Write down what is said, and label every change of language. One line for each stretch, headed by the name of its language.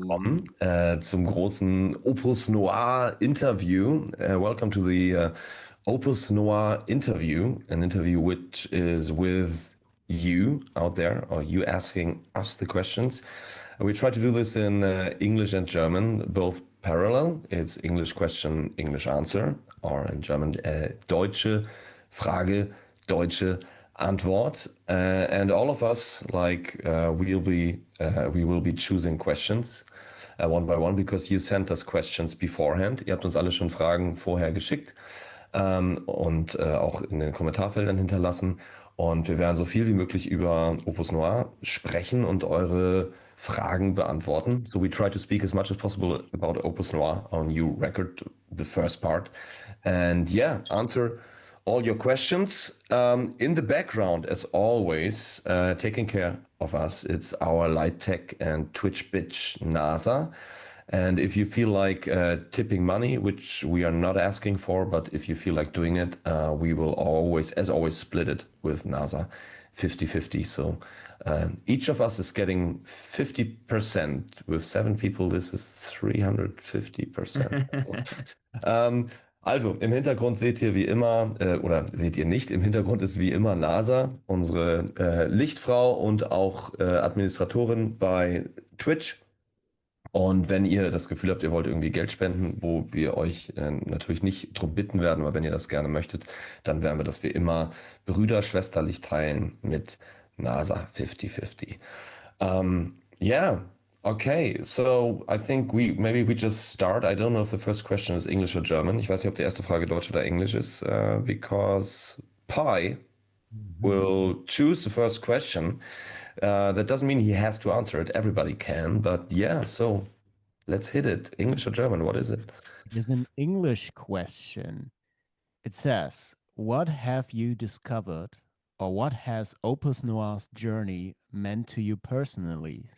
German: willkommen zum großen Opus Noir Interview.
English: Welcome to the Opus Noir interview, an interview which is with you out there, or you asking us the questions. We try to do this in English and German, both parallel. It's English question, English answer, or in German,
German: deutsche Frage, deutsche Antwort.
English: And all of us, we will be choosing questions one by one because you sent us questions beforehand.
German: Ihr habt uns alle schon Fragen vorher geschickt und auch in den Kommentarfeldern hinterlassen. Und wir werden so viel wie möglich über Opus Noir sprechen und eure Fragen beantworten.
English: So we try to speak as much as possible about Opus Noir, our new record, the first part. And yeah, answer all your questions. In the background, as always, taking care of us, it's our light tech and Twitch bitch NASA. And if you feel like tipping money, which we are not asking for, but if you feel like doing it, we will always, as always, split it with NASA 50-50. So each of us is getting 50%. With 7 people, this is 350%.
German: Also, im Hintergrund seht ihr wie immer, oder seht ihr nicht, im Hintergrund ist wie immer NASA, unsere Lichtfrau und auch Administratorin bei Twitch. Und wenn ihr das Gefühl habt, ihr wollt irgendwie Geld spenden, wo wir euch natürlich nicht drum bitten werden, aber wenn ihr das gerne möchtet, dann werden wir das wie immer brüderschwesterlich teilen mit NASA 50-50.
English: Yeah. Okay, so I think maybe we just start. I don't know if the first question is English or German.
German: Ich weiß nicht, ob die erste Frage Deutsch oder Englisch ist,
English: because Pi Mhm. will choose the first question. That doesn't mean he has to answer it. Everybody can, but yeah, so let's hit it. English or German? What is it? It is an English question. It says, what have you discovered or what has Opus Noir's journey meant to you personally?